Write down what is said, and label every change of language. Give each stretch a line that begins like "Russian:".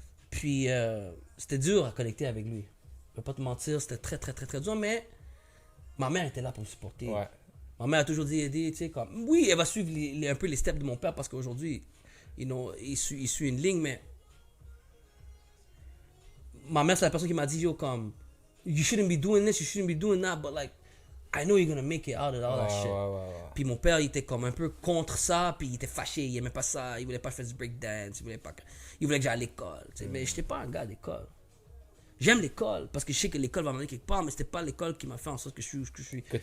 French: Puis, c'était dur à connecter avec lui. Je vais pas te mentir, c'était très, très, très, très dur, mais ma mère était là pour me supporter. Ouais. Ma mère a toujours dit aider, tu sais, comme... Oui, elle va suivre un peu les steps de mon père parce qu'aujourd'hui, you know, il suit une ligne, mais... Ma mère, c'est la personne qui m'a dit, yo, comme...
English: You shouldn't be doing this, you shouldn't be doing that, but like... I know you're gonna make it out of all that shit.
French: Puis mon père, il était comme un peu contre ça, puis il était fâché, il aimait pas ça, il voulait pas faire du breakdance, il voulait que j'aille à l'école, tu sais. Mais j'étais pas un gars d'école. J'aime l'école, parce que je sais que l'école va m'amener quelque part, mais c'était pas l'école qui m'a fait en sorte que je suis aujourd'hui.